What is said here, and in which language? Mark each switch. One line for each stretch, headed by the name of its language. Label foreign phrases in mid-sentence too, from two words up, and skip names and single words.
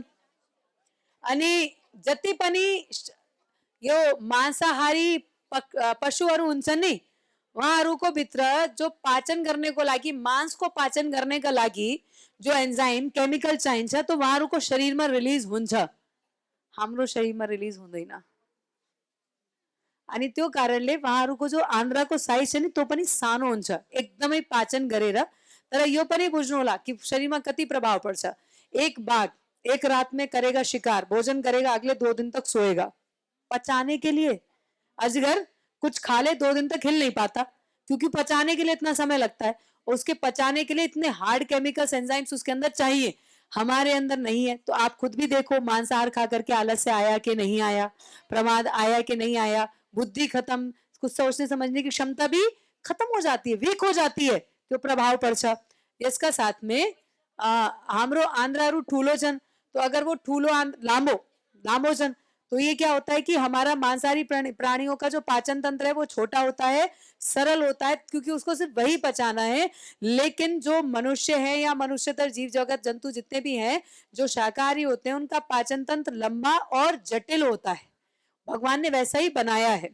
Nepali: अनि जति पनि यो मांसाहारी पशुहरू हुन्छन् नि, उहाँहरूको भित्र जो पाचन गर्नेको लागि, मांस को पाचन गर्नेका लागि जो एन्जाइम केमिकल चाहिन्छ तो उहाँहरूको शरीरमा रिलिज हुन्छ, हाम्रो शरीरमा रिलिज हुँदैन। अनि त्यो कारणले उहाँहरूको जो आन्द्राको साइज छ नि त्यो पनि सानो हुन्छ, एकदमै पाचन गरेर। तर यो पनि बुझ्नु होला कि शरीरमा कति प्रभाव पर्छ।
Hindi: एक बाघ एक रात में करेगा शिकार, भोजन करेगा, अगले 2 दिन तक सोएगा पचाने के लिए। अजगर कुछ खा ले 2 दिन तक हिल नहीं पाता, क्योंकि पचाने के लिए इतना समय लगता है, उसके पचाने के लिए इतने हार्ड केमिकल्स एंजाइम्स उसके अंदर चाहिए, हमारे अंदर नहीं है। तो आप खुद भी देखो, मांसाहार खा करके आलस्य आया कि नहीं आया, प्रमाद आया कि नहीं आया, बुद्धि खत्म, कुछ सोचने समझने की क्षमता भी खत्म हो जाती है, वीक हो जाती है, तो
Nepali: प्रभाव पर्छ। यसका
Hindi: साथ में
Nepali: हाम्रो आन्द्राहरू ठूलो छन्,
Hindi: तो अगर वो
Nepali: ठूलो लामो छन्
Hindi: तो ये क्या होता है कि हमारा मांसाहारी प्राणियों का जो पाचन तंत्र है वो छोटा होता है, सरल होता है, क्योंकि उसको सिर्फ वही पचाना है। लेकिन जो मनुष्य है या मनुष्यतर जीव जगत जंतु जितने भी हैं जो शाकाहारी होते हैं, उनका पाचन तंत्र लंबा और जटिल होता है, भगवान ने वैसा ही बनाया है।